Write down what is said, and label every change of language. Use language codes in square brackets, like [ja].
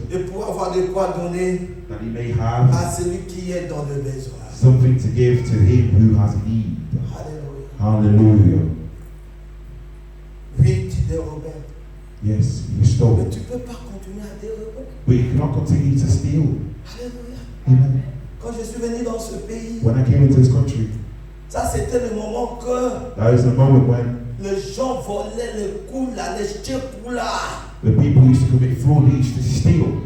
[fr] et pour avoir de quoi donner [en] that he may have [fr] à celui qui est dans le besoin. [en] something to give to him who has need. [fr] Alléluia. [en] Hallelujah. [fr] Oui, tu dérobais. [en] Yes, you [fr] Mais [en] stole, [fr] tu ne peux pas continuer à dérober. [en] but you cannot continue to steal. [fr] Alléluia. [en] Amen. [fr] Quand je suis venu dans ce pays, [en] When I came into this country, [fr] ça c'était le moment que [en] that is the moment when [fr] les gens volaient les coula, les chekula. [en] the people used to commit fraud, they used to steal.